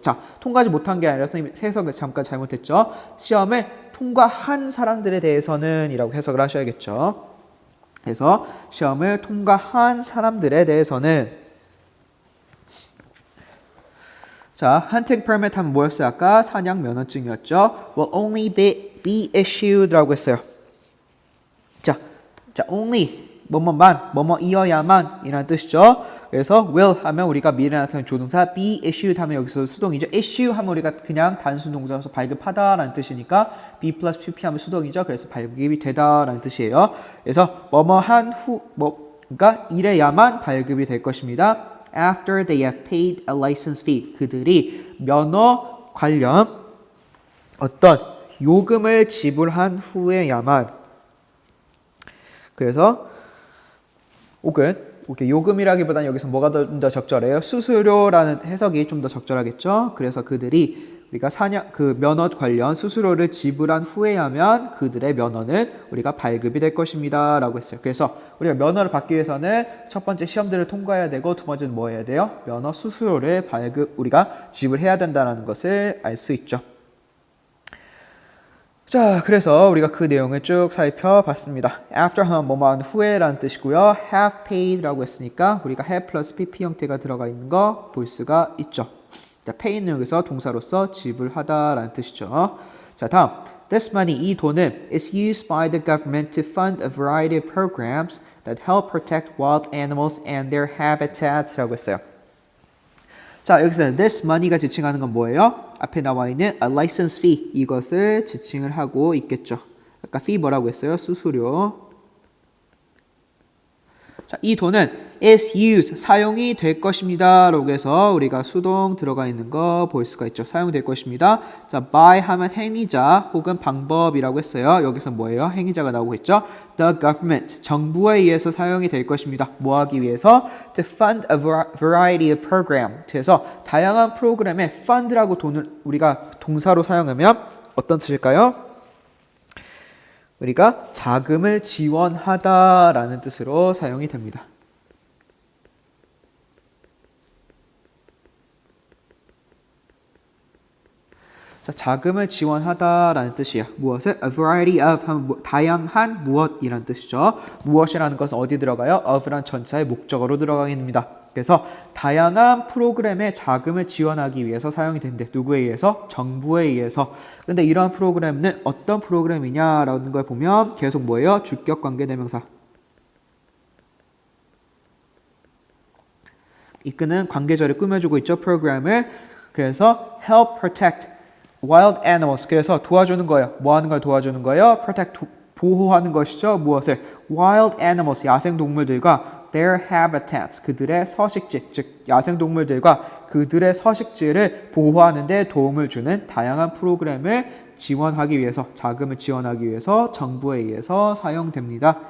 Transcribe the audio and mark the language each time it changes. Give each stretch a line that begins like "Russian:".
Korean: 자, 통과하지 못한 게 아니라 선생님 해석을 잠깐 잘못했죠. 시험을 통과한 사람들에 대해서는 이라고 해석을 하셔야겠죠. 그래서 시험을 통과한 사람들에 대해서는 자,
English: hunting permit
Korean: 하면 뭐였어요? 아까 사냥 면허증이었죠.
English: will only be issued
Korean: 라고 했어요. 자, only 뭐뭐이어야만 이라는 뜻이죠. 그래서 will 하면 우리가 미래에 나타나는 조동사, be issued 하면 여기서 수동이죠. issue 하면 우리가 그냥 단순 동사로서 발급하다라는 뜻이니까 be plus pp 하면 수동이죠. 그래서 발급이 되다라는 뜻이에요. 그래서 뭐뭐한 후 그러니까 이래야만 발급이 될 것입니다.
English: After they have paid a license fee.
Korean: 그들이 면허 관련 어떤 요금을 지불한 후에야만. 그래서 혹은 요금이라기보다는 여기서 뭐가 좀 더 적절해요? 수수료라는 해석이 좀 더 적절하겠죠. 그래서 그들이 우리가 그 면허 관련 수수료를 지불한 후에야만 그들의 면허는 우리가 발급이 될 것입니다 라고 했어요. 그래서 우리가 면허를 받기 위해서는 첫 번째 시험들을 통과해야 되고 두 번째는 뭐 해야 돼요? 면허 수수료를 우리가 지불해야 된다는 것을 알 수 있죠. 자, 그래서 우리가 그 내용을 쭉 살펴봤습니다. After 하면 뭐뭐한 후에라는 뜻이고요.
English: Have paid
Korean: 라고 했으니까 우리가 have 플러스 pp 형태가 들어가 있는 거 볼 수가 있죠. 자, pay는 여기서 동사로서 지불하다라는 뜻이죠. 자, 다음.
English: This money,
Korean: 이 돈은
English: is used by the government to fund a variety of programs that help protect wild animals and their habitats
Korean: 라고 했어요. 자, 여기서
English: this money
Korean: 가 지칭하는 건 뭐예요? 앞에 나와 있는
English: a license fee
Korean: 이것을 지칭을 하고 있겠죠. 아까 fee 뭐라고 했어요? 수수료. 자, 이 돈은 is used 사용이 될 것입니다. 라고 해서 우리가 수동 들어가 있는 거 볼 수가 있죠. 사용될 것입니다. 자, by 하면 행위자 혹은 방법이라고 했어요. 여기서 뭐예요? 행위자가 나오고 있죠.
English: The government
Korean: 정부에 의해서 사용이 될 것입니다. 뭐 하기 위해서?
English: To fund a variety of program.
Korean: 그래서 다양한 프로그램에 fund라고 돈을 우리가 동사로 사용하면 어떤 뜻일까요? 우리가 자금을 지원하다라는 뜻으로 사용이 됩니다. 자, 자금을 지원하다라는 뜻이야. 무엇을?
English: A variety of
Korean: 하면 다양한 무엇이라는 뜻이죠. 무엇이라는 것은 어디 들어가요? of란 전치사의 목적어로 들어가겠습니다. 그래서 다양한 프로그램에 자금을 지원하기 위해서 사용이 되는데 누구에 의해서? 정부에 의해서. 근데 이러한 프로그램은 어떤 프로그램이냐라는 걸 보면 계속 뭐예요? 주격 관계대명사. 이끄는 관계절을 꾸며주고 있죠. 프로그램을. 그래서
English: help protect wild animals.
Korean: 그래서 도와주는 거예요. 뭐 하는 걸 도와주는 거예요? protect 보호하는 것이죠. 무엇을?
English: wild animals
Korean: 야생동물들과
English: their habitats
Korean: 그들의 서식지 즉 야생동물들과 그들의 서식지를 보호하는 데 도움을 주는 다양한 프로그램을 지원하기 위해서 자금을 지원하기 위해서 정부에 의해서 사용됩니다.